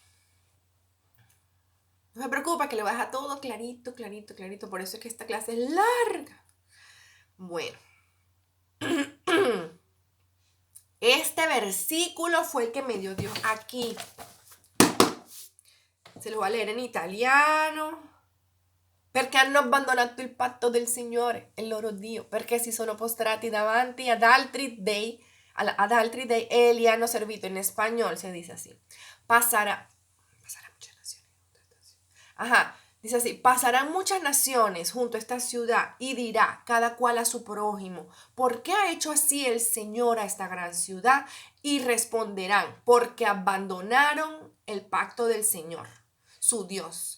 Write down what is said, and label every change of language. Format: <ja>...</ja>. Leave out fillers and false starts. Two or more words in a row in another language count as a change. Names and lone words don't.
<es>No se preocupa que le voy a dejar todo clarito, clarito, clarito. Por eso es que esta clase es larga. Bueno. Este versículo fue el que me dio Dios aquí. Se lo voy a leer in italiano.</es> <it>Perché hanno abbandonato il patto del Signore, il loro Dio, perché si sono postrati davanti ad altri dei e li hanno servito.</it> <es>En español se dice así. Pasará muchas naciones. Ajá, dice así, pasarán muchas naciones junto a esta ciudad y dirá cada cual a su prójimo, ¿por qué ha hecho así el Señor a esta gran ciudad? Y responderán, porque abandonaron el pacto del Señor, su Dios.</es>